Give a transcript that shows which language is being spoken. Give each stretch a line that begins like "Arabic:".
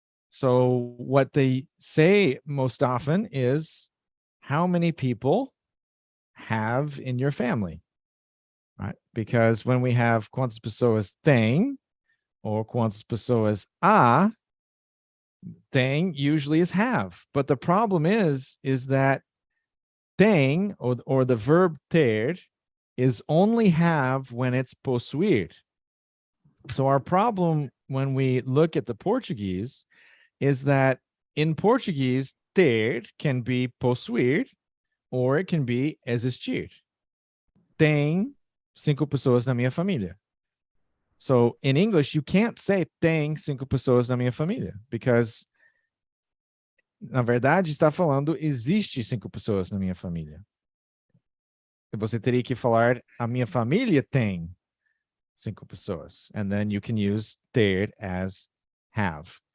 English: So what they say most often is, how many people have in your family? Right? Because when we have
Portuguese: quantas pessoas têm
English: or
Portuguese: quantas pessoas há,
English: têm usually is have. But the problem is that têm or the verb ter is only have when it's possuir. So our problem when we look at the Portuguese is that in Portuguese, ter can be possuir or it can be existir.
Portuguese: Tem 5 pessoas na minha família.
English: So in English, you can't say
Portuguese: tem 5 pessoas na minha família, because na verdade está falando existe 5 pessoas na minha família. Você teria que falar a minha família tem 5 pessoas,
English: and then you can use ter as have.